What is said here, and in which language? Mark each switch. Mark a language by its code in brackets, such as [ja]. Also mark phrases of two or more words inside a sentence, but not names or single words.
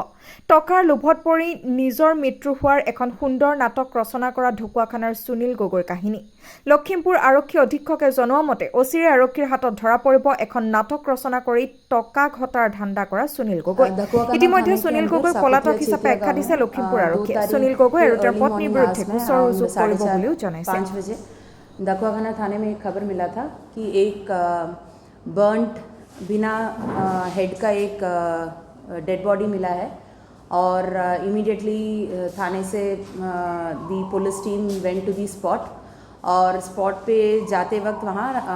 [as] টকাৰ লোভত পৰি নিজৰ মৃত্যু হোৱাৰ এখন সুন্দৰ নাটক ৰচনা কৰা ঢকুৱাখানাৰ সুনীল গগৈৰ কাহিনী। লখিমপুৰ আৰক্ষী অধীক্ষকে জনোৱা মতে অচিৰে আৰক্ষীৰ হাতত ধৰা পৰিব এখন নাটক ৰচনা কৰি টকা ঘটাৰ ধান্দা কৰা সুনীল গগৈ। ইতিমধ্যে সুনীল গগৈ পলাতক হিচাপে আখ্যা দিছে লখিমপুৰ আৰক্ষীয়ে। সুনীল গগৈ আৰু তেওঁৰ পত্নীৰ বিৰুদ্ধে গোচৰ ৰুজু কৰিব বুলিও জনাইছে। [hi] ढकुवाखाना थाने में एक खबर मिला था कि एक बर्न्ट बिना हेड का एक [en] dead body [hi] मिला है और इमीडिएटली थाने से [en] the police team went to the spot [hi] और स्पॉट पे जाते वक्त वहाँ